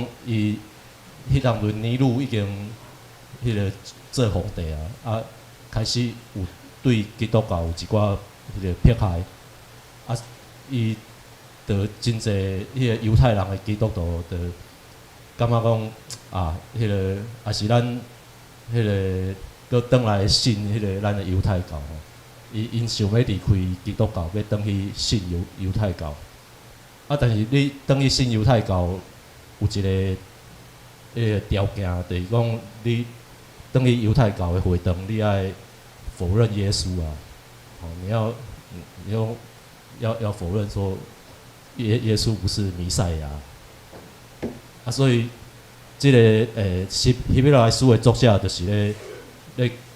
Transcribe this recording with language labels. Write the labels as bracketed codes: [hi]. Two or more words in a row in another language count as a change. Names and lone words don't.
[nan] 伊迄当阵尼禄已经迄个做皇帝啊，开始有对基督教有一寡迄个迫害，啊，伊就真侪迄个犹太人的基督徒就感觉讲啊，迄个也是咱迄个搁转来信迄个咱的犹太教吼，因想要离开基督教，要转去信犹太教，啊，但是你转去信犹太教有一个迄个条件，就是讲你转去犹太教的会堂，你爱否认耶稣啊，哦，你要否认说耶稣不是弥赛亚，啊，所以这个希伯来书的作者就是咧